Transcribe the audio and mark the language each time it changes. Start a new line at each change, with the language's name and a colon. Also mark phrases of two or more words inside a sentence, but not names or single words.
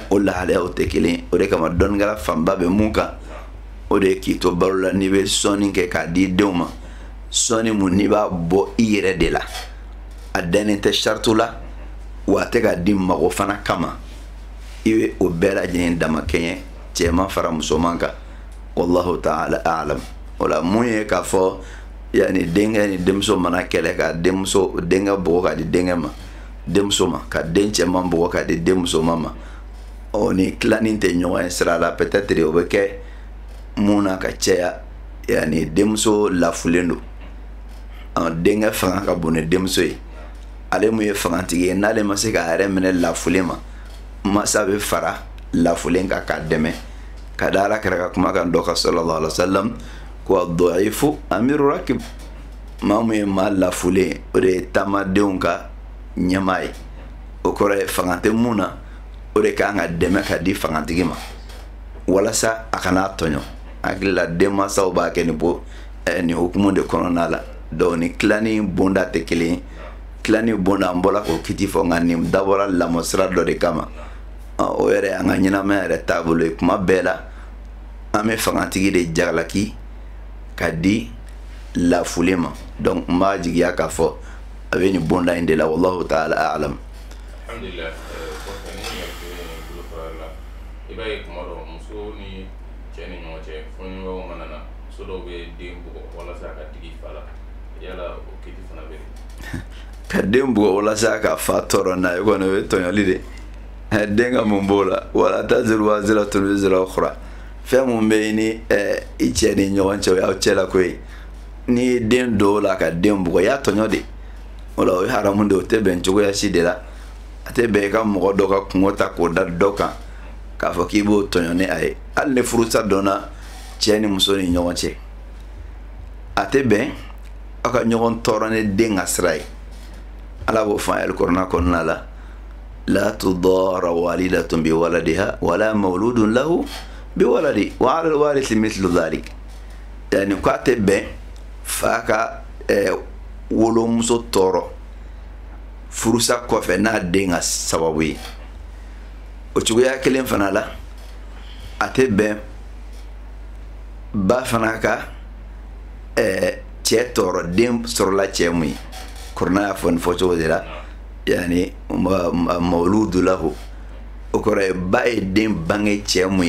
Bambara: o lahalayaw tɛ kelen o de kama dɔnnikɛla fanba bɛ mun kan o de ye k'i to baro la n'i bɛ sɔnni kɛ k'a di denw ma sɔnni mun n'i b'a bɔ i yɛrɛ de la a dannen tɛ sarito la wa a tɛ ka di mago fana kama i bɛ o bɛɛ lajɛlen dama kɛɲɛ cɛman fara musoman kan
Arabic: والله تعالى أعلم
Bambara: o la mun ye k'a fɔ yanni denkɛ ni denmuso mana kɛlɛ ka denkɛ bugɔ ka di denkɛ ma denmuso ma ka den cɛman bugɔ ka di denmusoman ma ni tilanin tɛ ɲɔgɔn ye sira la peut-être o bɛ kɛ mun na ka caya yanni denmuso lafulen don denkɛ fanga ka bon ni denmuso ye ale mun ye fangatigi ye n'ale ma se k'a yɛrɛ minɛ lafulen ma masa bɛ fara lafulen kan k'a dɛmɛ ka da Alakira ka kumakan dɔ kan
Arabic: صلى الله عليه وسلم
Bambara: ko
Arabic: الضعيف أمير ركب
Bambara: maa mun ye maa lafulen o de ye taamadenw ka ɲɛmaa ye o kɔrɔ ye fanga tɛ mun na o de kan ka dɛmɛ ka di fangatigi ma walasa a kana tɔɲɔ hakili la denmansaw b'a kɛ nin hukumu de kɔnɔna la donc ni tilani bonda tɛ kelen ye tilani bonda an bɔra k'o kiti fɔ nka nin dabɔra lamɔ sira dɔ de kama o yɛrɛ an ka ɲɛnamaya yɛrɛ taabolo ye kuma bɛɛ la an bɛ fangatigi de jagalaki ka di lafulen ma donc n b'a jigiya k'a fɔ a bɛ nin bonda in de la
Arabic: والله تعالى أعلم.
Bambara: Alhamdulillah kɔfɛ ni yɛrɛ bolo fara la i b'a ye kuma dɔ muso ni cɛ ni ɲɔgɔn cɛ fɔɲɔgɔnw mana na muso dɔw bɛ den bugɔ walasa ka digi fa la yala o kiti fana bɛ yen. Ka den bugɔ walasa ka fa tɔɔrɔ n'a ye kɔni o ye tɔɲɔli de den ka mun b'o la wala
Arabic: تزر وازرة وزر أخرى
Bambara: fɛn mun bɛ yen ni i cɛ ni ɲɔgɔn cɛ o y'aw cɛ la ko ye n'i ye den dɔw la ka den bugɔ i y'a tɔɲɔ de o la o ye haramu de o tɛ bɛn cogoya si de la a tɛ bɛn i ka mɔgɔ dɔ ka kungo ta k'o da dɔ kan k'a fɔ k'i b'o tɔɲɔ ni a ye hali ni furusa dɔnna cɛ ni muso ni ɲɔgɔn cɛ a tɛ bɛn aw ka ɲɔgɔn tɔɔrɔ ni den ka sira ye ala b'o fɔ an ye alikɔrɔna kɔnɔna la
Arabic: لا تضار والدة بولدها ولا مولود له بولده وعلى الوارث مثل ذلك
Bambara: yani ko a tɛ bɛn fa ka wolomuso tɔɔrɔ furusa kɔfɛ n'a den ka sababu ye o cogoya kelen fana la a tɛ bɛn ba fana ka cɛ tɔɔrɔ den sɔrɔla cɛ mun ye kɔrɔna y'a fɔ nin fɔcogo de la yani
Arabic: مولود له
Bambara: o kɔrɔ ye ba ye den bange cɛ mun